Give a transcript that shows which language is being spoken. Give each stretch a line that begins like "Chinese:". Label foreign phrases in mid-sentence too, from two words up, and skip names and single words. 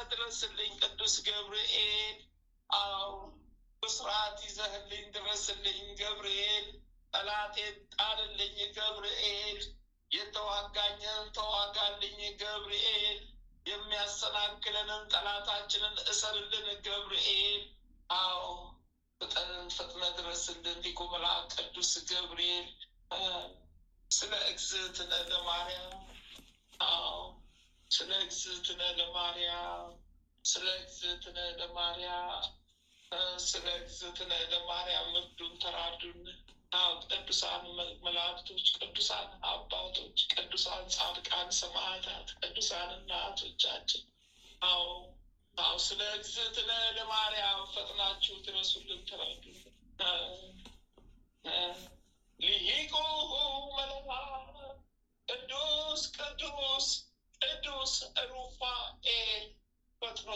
Amharic: ድረስልኝ ቅዱስ ገብርኤል። አዎ ብስራት ይዘህልኝ ድረስልኝ ገብርኤል። ጠላቴን ጣልልኝ ገብርኤል። የተዋጋኝን ተዋጋልኝ ገብርኤል። የሚያሰናክለንን ጠላታችንን እሰርልን ገብርኤል። አዎ ፈጥነህ ድረስልን ሊቁ መልአክ ቅዱስ ገብርኤል። ስለ
Geez: እግዝእትነ ለማርያም
Amharic: ስለ
Geez: እግዝእትነ ለማርያም
Amharic: ስለ
Geez: እግዝእትነ ለማርያም
Amharic: ስለ
Geez: እግዝእትነ ለማርያም
Amharic: እርዱን፣ ተራዱን። ቅዱሳን መላእክቶች፣ ቅዱሳን አባቶች፣ ቅዱሳን ጻድቃን ሰማዕታት፣ ቅዱሳን እናቶቻችን ስለ
Geez: እግዝእትነ ለማርያም
Amharic: ፈጥናችሁ ድረሱልን፣ ተራዱን። ልሂቁ መልአክ ቅዱስ ሩፋኤል ፈጥኖ